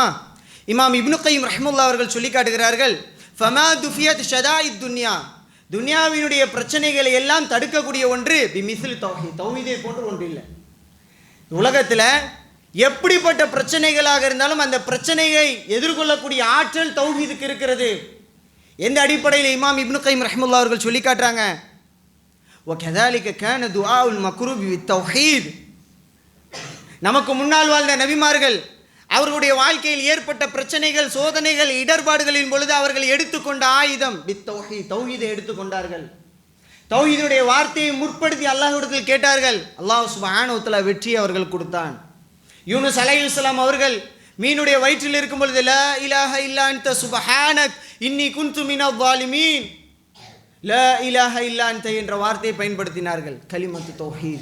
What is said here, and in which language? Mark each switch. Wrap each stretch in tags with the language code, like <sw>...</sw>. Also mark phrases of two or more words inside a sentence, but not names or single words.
<ta>இமாம் இப்னு கைம் ரஹ்மத்துல்லாஹி அவர்கள் சொல்லி காட்டுகிறார்கள்,</ta> <ar>فما دفعت شدائد الدنيا,</ar> <ta>துன்யாவினுடைய பிரச்சனைகளை எல்லாம் தடுக்கக்கூடிய ஒன்று</ta> <ar>بمثل التوحيد,</ar> <ta>தௌஹீதை போன்று ஒன்று இல்லை. உலகத்தில் எப்படிப்பட்ட பிரச்சனைகளாக இருந்தாலும் அந்த பிரச்சனையை எதிர்கொள்ளக்கூடிய ஆற்றல் தௌஹீதுக்கு இருக்கிறது. எந்த அடிப்படையில் இமாம் இப்னு கைம் ரஹ்மத்துல்லாஹி அவர்கள் சொல்லி காட்டுறாங்க,</ta> <ar>وَكَذَلِكَ كَانَ دُعَاءُ الْمَكْرُوبِ بِالتَّوْحِيدِ.</ar> <ta>நமக்கு முன்னால் வாழ்ந்த நபிமார்கள் அவர்களுடைய வாழ்க்கையில் ஏற்பட்ட பிரச்சனைகள், சோதனைகள், இடர்பாடுகளின் பொழுது அவர்கள் எடுத்துக்கொண்ட ஆயுதம் பித்தௌஹீத், தௌஹீதை எடுத்துக்கொண்டார்கள். தௌஹீதுடைய வார்த்தையை முற்படுத்தி அல்லாஹ்விடத்தில் கேட்டார்கள். அல்லாஹ்</ta> <ar>سبحانه وتعالى</ar> <ta>வெற்றி அவர்கள் கொடுத்தான். யூனுஸ் அலைஹிஸ்ஸலாம் அவர்கள் மீனுடைய வயிற்றில் இருக்கும் பொழுது</ta> <ar>لا إله إلا أنت سبحانك إني كنت من الظالمين, لا إله إلا أنت</ar> <ta>என்ற வார்த்தையை பயன்படுத்தினார்கள்,</ta> <ar>كلمة التوحيد.</ar>